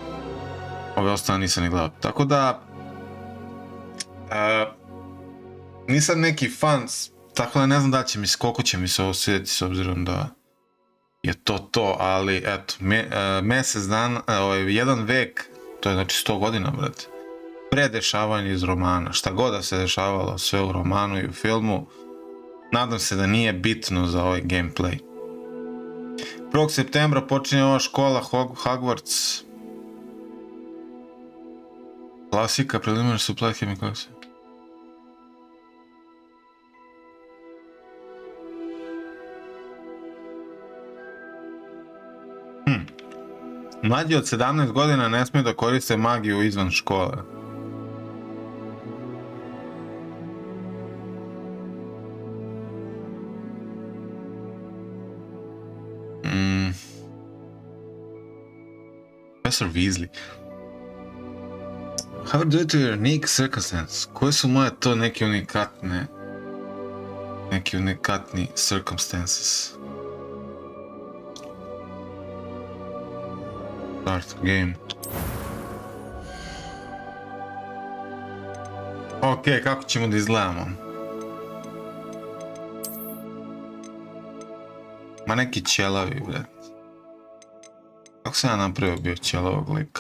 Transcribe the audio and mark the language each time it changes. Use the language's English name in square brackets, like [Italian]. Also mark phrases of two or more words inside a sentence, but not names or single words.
[Serbian] Ove ostale nisam ni gledao. Tako da, Nisam neki fan, tako da ne znam da će koliko će mi se ovo svidjeti s obzirom da je to, ali eto, mjesec dana, jedan vek, to je znači 100 godina, brate, pre dešavanja iz romana, šta god da se dešavalo, sve u romanu i u filmu, nadam se da nije bitno za ovaj gameplay. 1. septembra počinje ova škola Hogwarts. Klasika, [English] preliminary supply chemicals. [Serbian] Mlađi od 17 godina ne smiju da koriste magiju izvan škole. [English] Professor Weasley. How due to your unique circumstance? [Serbian] Koje su moje to neki unikatni circumstances? [English] Start game. [Serbian] Ok, kako ćemo da izgledamo? Ma neki ćelavi, bret. Kako sam ja napravio bio ćelavog lika?